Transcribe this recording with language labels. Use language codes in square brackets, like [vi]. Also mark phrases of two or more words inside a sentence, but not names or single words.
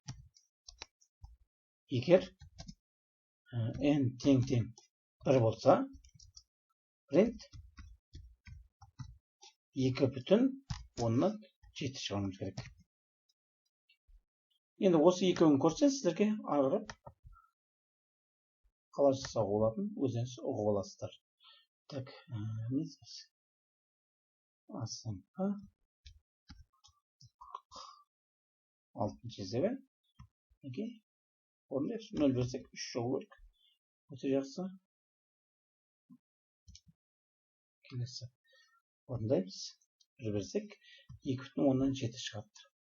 [kk] Егер n тең 1 болса, print 2,7 шығаруымыз керек. Енді осы екеуін көрсе, сіздерге ағырып қалай жасауға болатын өзіңіз ұғып аласыздар. [ru] Так, не здесь? [kk] АСМП 6 есебі. Окей. Орындайық. 0 берсек 3 шығу керек. Өте жақсы. Келесі. Орындаймыз. 1 берсек 2,7 шығады.